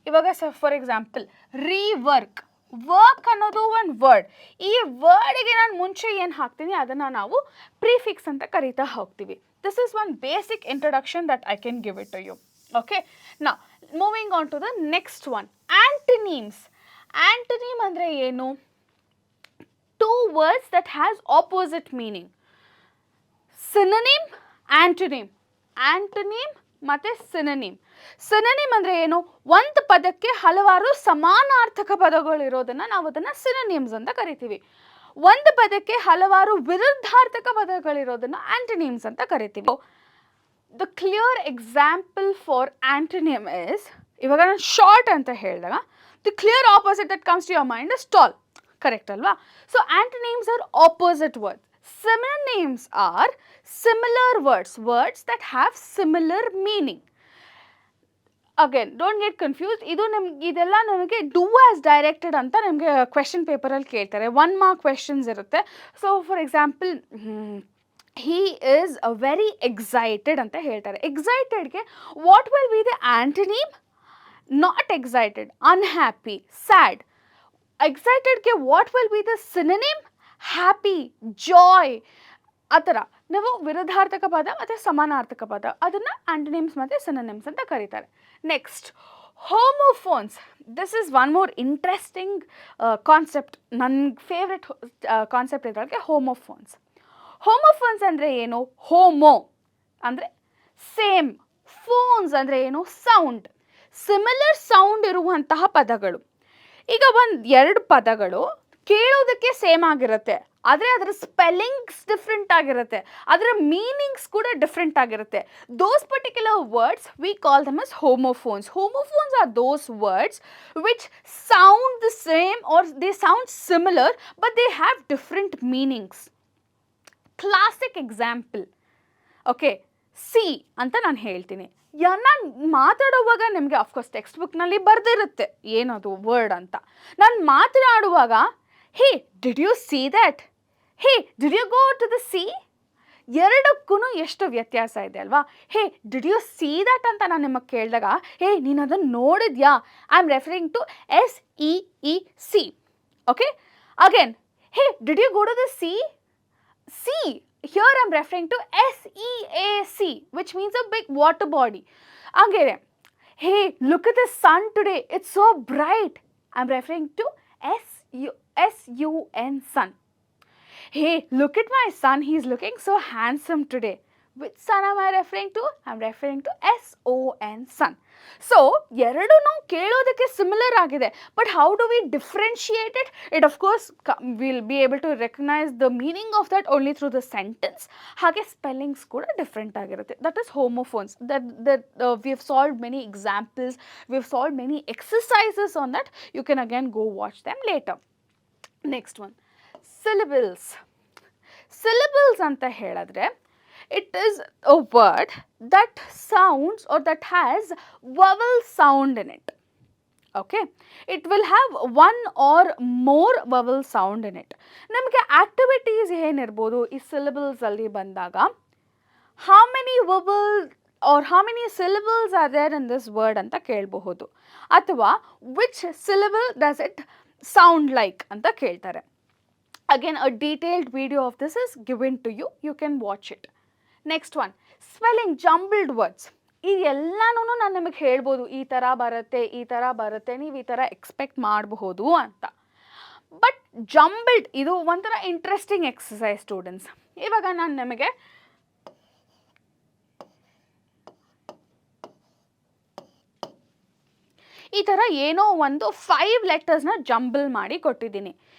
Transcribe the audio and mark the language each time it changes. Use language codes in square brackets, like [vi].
[kn] ಇವಾಗ for example rework, work ಅನ್ನೋದು ಒಂದು ವರ್ಡ್. ಈ ವರ್ಡ್ಗೆ ನಾನು ಮುಂಚೆ ಏನು ಹಾಕ್ತೀನಿ ಅದನ್ನು ನಾವು ಪ್ರಿಫಿಕ್ಸ್ ಅಂತ ಕರಿತಾ ಹೋಗ್ತೀವಿ. [en] This is one basic introduction that I can give it to you. Okay, now moving on to the next one, antonyms. [kn] Antonym ಅಂದರೆ ಏನು? [en] 2 words that has opposite meaning. Synonym, antonym. [kn] Antonym ಮತ್ತು synonym. Synonym ಅಂದರೆ ಏನು? ಒಂದು ಪದಕ್ಕೆ ಹಲವಾರು ಸಮಾನಾರ್ಥಕ ಪದಗಳಿರೋದನ್ನು ನಾವು ಅದನ್ನು synonyms ಅಂತ ಕರಿತೀವಿ. ಒಂದು ಪದಕ್ಕೆ ಹಲವಾರು ವಿರುದ್ಧಾರ್ಥಕ ಪದಗಳಿರೋದನ್ನು antonyms ಅಂತ ಕರಿತೀವಿ. [en] The clear example for antonym is, [kn] ಇವಾಗ ನಾನು ಶಾರ್ಟ್ ಅಂತ ಹೇಳಿದಾಗ [en] the clear opposite that comes to your mind is tall. Correct alva? So antonyms are opposite words. Synonyms are similar words, words that have similar meaning. Again, don't get confused. [kn] ಇದೆಲ್ಲ ನಮಗೆ [en] do as directed [kn] ಅಂತ ನಮಗೆ question ಪೇಪರಲ್ಲಿ ಕೇಳ್ತಾರೆ. 1 mark questions ಇರುತ್ತೆ. So for example, [en] he is very excited [kn] ಅಂತ ಹೇಳ್ತಾರೆ. [en] ಎಕ್ಸೈಟೆಡ್ಗೆ what will be the antonym? Not excited, unhappy, sad. Excited ke what will be the synonym? Happy, joy. [kn] ಆ ಥರ ನಾವು ವಿರುದ್ಧಾರ್ಥಕ ಪದ ಮತ್ತು ಸಮಾನಾರ್ಥಕ ಪದ ಅದನ್ನು ಆಂಟನಿಮ್ಸ್ ಮತ್ತು ಸಿನೋನಿಮ್ಸ್ ಅಂತ ಕರೀತಾರೆ. Next, homophones. This is one more interesting concept. ನನ್ನ ಫೇವ್ರೆಟ್ ಕಾನ್ಸೆಪ್ಟ್ ಇದ್ರೊಳಗೆ ಹೋಮೋಫೋನ್ಸ್. ಹೋಮೋಫೋನ್ಸ್ ಅಂದರೆ ಏನು? ಹೋಮೋ ಅಂದರೆ ಸೇಮ್, ಫೋನ್ಸ್ ಅಂದರೆ ಏನು? ಸೌಂಡ್. ಸಿಮಿಲರ್ ಸೌಂಡ್ ಇರುವಂತಹ ಪದಗಳು. ಈಗ 2 ಪದಗಳು ಕೇಳೋದಕ್ಕೆ ಸೇಮ್ ಆಗಿರುತ್ತೆ, ಆದರೆ ಅದರ ಸ್ಪೆಲ್ಲಿಂಗ್ಸ್ ಡಿಫ್ರೆಂಟ್ ಆಗಿರುತ್ತೆ, ಅದರ ಮೀನಿಂಗ್ಸ್ ಕೂಡ ಡಿಫ್ರೆಂಟ್ ಆಗಿರುತ್ತೆ. [en] Those particular words we call them as homophones. Homophones are those words which sound the same or they sound similar but they have different meanings. Classic example. Okay, see [kn] ಅಂತ ನಾನು ಹೇಳ್ತೀನಿ. ನಾನು ಮಾತಾಡುವಾಗ ನಿಮಗೆ ಅಫ್ಕೋರ್ಸ್ ಟೆಕ್ಸ್ಟ್ ಬುಕ್ನಲ್ಲಿ ಬರೆದಿರುತ್ತೆ ಏನದು word ಅಂತ. ನಾನು ಮಾತನಾಡುವಾಗ [en] hey did you see that, hey did you go to the sea, [kn] ಎರಡಕ್ಕೂ ಎಷ್ಟು ವ್ಯತ್ಯಾಸ ಇದೆ ಅಲ್ವಾ. [en] hey did you see that [kn] ಅಂತ ನಾನು ನಿಮಗೆ ಕೇಳಿದಾಗ ಹೇ ನೀನು ಅದನ್ನು ನೋಡಿದ್ಯಾ, [en] I am referring to SEEC. Okay, again hey did you go to the sea, sea here I'm referring to SEAC, which means a big water body. Again, hey, look at the sun today, it's so bright. I'm referring to SUN, sun. Hey, look at my son, he's looking so handsome today. Which sun am I referring to? I'm referring to SON, sun. [kn] So, ಎರಡು ನಾವು ಕೇಳೋದಕ್ಕೆ similar ಆಗಿದೆ, [en] But how do we differentiate it? It of course will be able to recognise the meaning of that only through the sentence. [kn] ಹಾಗೆ spellings ಕೂಡ different ಆಗಿರುತ್ತೆ. [en] That is homophones. We have solved many examples, we have solved many exercises on that. You can again go watch them later. Next one, syllables. Syllables [kn] ಅಂತ ಹೇಳಿದ್ರೆ [en] it is a word that sounds or that has vowel sound in it. Okay, it will have one or more vowel sound in it. [kn] ನಮಗೆ activities ಏನಿರ್ಬೋದು ಈ syllables ಅಲ್ಲಿ ಬಂದಾಗ, [en] how many vowels or how many syllables are there in this word [kn] ಅಂತ ಕೇಳಬಹುದು, ಅಥವಾ [en] which syllable does it sound like [kn] ಅಂತ ಕೇಳ್ತಾರೆ. [en] Again, a detailed video of this is given to you. You can watch it. Next one, spelling jumbled words. [kn] ಇದೆಲ್ಲನೂ ನಾನು ನಿಮಗೆ ಹೇಳ್ಬೋದು, ಈ ಥರ ಬರುತ್ತೆ, ಈ ಥರ ಬರುತ್ತೆ, ನೀವು ಈ ಥರ ಎಕ್ಸ್ಪೆಕ್ಟ್ ಮಾಡಬಹುದು ಅಂತ. ಬಟ್ ಜಂಬಲ್ಡ್ ಇದು ಒಂಥರ ಇಂಟ್ರೆಸ್ಟಿಂಗ್ ಎಕ್ಸಸೈಸ್ ಸ್ಟೂಡೆಂಟ್ಸ್. ಇವಾಗ ನಾನು ನಿಮಗೆ ಈ ಥರ ಏನೋ ಒಂದು 5 ಲೆಟರ್ಸ್ನ ಜಂಬಲ್ ಮಾಡಿ ಕೊಟ್ಟಿದ್ದೀನಿ.